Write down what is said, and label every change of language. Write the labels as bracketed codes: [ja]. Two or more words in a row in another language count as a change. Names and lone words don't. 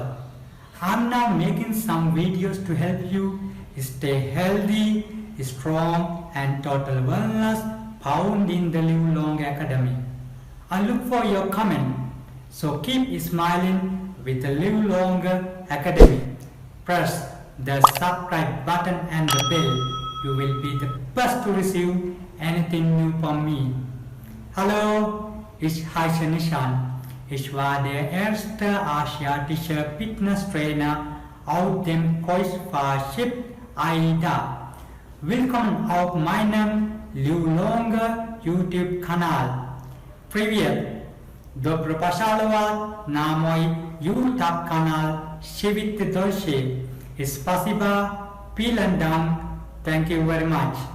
[en] I'm now making some videos to help you stay healthy, strong and total wellness found in the Live Long Academy. I look for your comment, so keep smiling with the Live Longer Academy. Press the subscribe button and the bell. You will be the first to receive anything new from me. [de] Hallo, ich heiße Nishan. Ich war der erste asiatische Fitnesstrainer auf dem Kreuzfahrtschiff AIDA. Willkommen auf meinem Live Longer YouTube-Kanal. [ru] Привет! Добро пожаловать на мой YouTube-канал Живите дольше. Спасибо, [de] vielen Dank, [en] thank you very much.